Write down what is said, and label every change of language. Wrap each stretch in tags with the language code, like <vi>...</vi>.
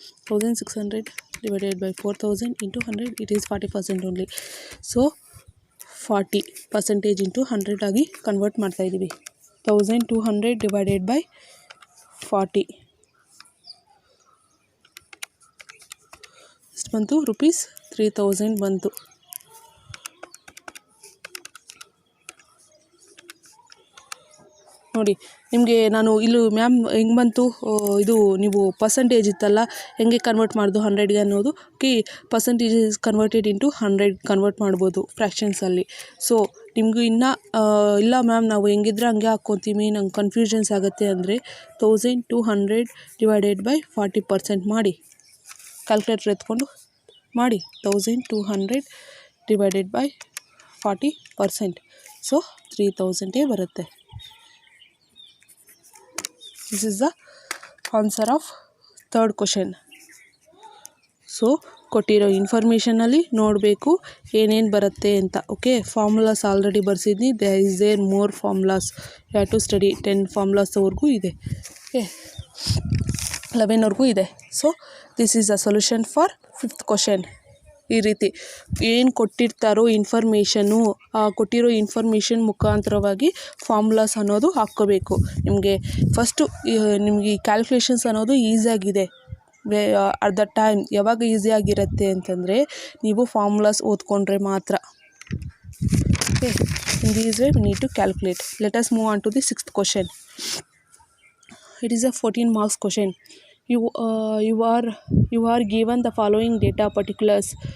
<en>1600 divided by 4000 into 100, it is 40% only. So 40% into 100</en> <kn>ಆಗಿ convert ಮಾಡ್ತಾ ಇದ್ದೀವಿ.</kn> <en>1200 divided by 40</en> <kn>ಎಷ್ಟು ಬಂತು,</kn> <en>rupees 3000</en> <kn>ಬಂತು. ನೋಡಿ ನಿಮಗೆ ನಾನು ಇಲ್ಲೂ ಮ್ಯಾಮ್ ಹೆಂಗೆ ಬಂತು, ಇದು ನೀವು ಪರ್ಸೆಂಟೇಜ್ ಇತ್ತಲ್ಲ ಹೆಂಗೆ ಕನ್ವರ್ಟ್ ಮಾಡೋದು 100ಗೆ ಅನ್ನೋದು.</kn> <en>percentage is converted into</en> <kn>100 convert ಮಾಡ್ಬೋದು ಫ್ರ್ಯಾಕ್ಷನ್ಸಲ್ಲಿ. ಸೊ ನಿಮಗೂ ಇನ್ನೂ ಇಲ್ಲ ಮ್ಯಾಮ್ ನಾವು ಹೆಂಗಿದ್ರೆ ಹಂಗೆ ಹಾಕ್ಕೊತೀವಿ, ನಂಗೆ ಕನ್ಫ್ಯೂಷನ್ಸ್ ಆಗುತ್ತೆ ಅಂದರೆ 1200</kn> <en>divided by</en> <kn>40% ಮಾಡಿ, ಕ್ಯಾಲ್ಕುಲೇಟರ್ ಎತ್ಕೊಂಡು ಮಾಡಿ. 1200</kn> <en>divided by</en> <kn>40%, ಸೊ 3000 ಬರುತ್ತೆ.</kn> <en>This is the answer of third question.</en> <kn>So ಕೊಟ್ಟಿರೋ ಇನ್ಫಾರ್ಮೇಷನಲ್ಲಿ ನೋಡಬೇಕು ಏನೇನು ಬರುತ್ತೆ ಅಂತ. Okay, formulas already ಬರ್ಸಿದ್ನಿ.</kn> <en>There more formulas, you have to study.</en> <kn>10 ಫಾರ್ಮುಲಾಸ್ವರೆಗೂ ಇದೆ. ಓಕೆ, 11ವರೆಗೂ ಇದೆ.</kn> <en>So this is a solution for 5th question.</en> <kn>ಈ ರೀತಿ ಏನು ಕೊಟ್ಟಿರ್ತಾರೋ ಇನ್ಫಾರ್ಮೇಷನ್ನು, ಕೊಟ್ಟಿರೋ ಇನ್ಫಾರ್ಮೇಷನ್ ಮುಖಾಂತರವಾಗಿ ಫಾರ್ಮುಲಾಸ್ ಅನ್ನೋದು ಹಾಕ್ಕೋಬೇಕು. ನಿಮಗೆ ಫಸ್ಟು ನಿಮಗೆ ಈ ಕ್ಯಾಲ್ಕುಲೇಷನ್ಸ್ ಅನ್ನೋದು ಈಸಿಯಾಗಿದೆ.</kn> <en>at the time</en> <kn>ಯಾವಾಗ ಈಸಿಯಾಗಿರುತ್ತೆ ಅಂತಂದರೆ ನೀವು ಫಾರ್ಮುಲಾಸ್ ಓದ್ಕೊಂಡ್ರೆ ಮಾತ್ರ.</kn> <en>Okay, in these way we need to calculate. Let us move on to the 6th question. It is a 14 marks question. You are given the following data particulars.</en>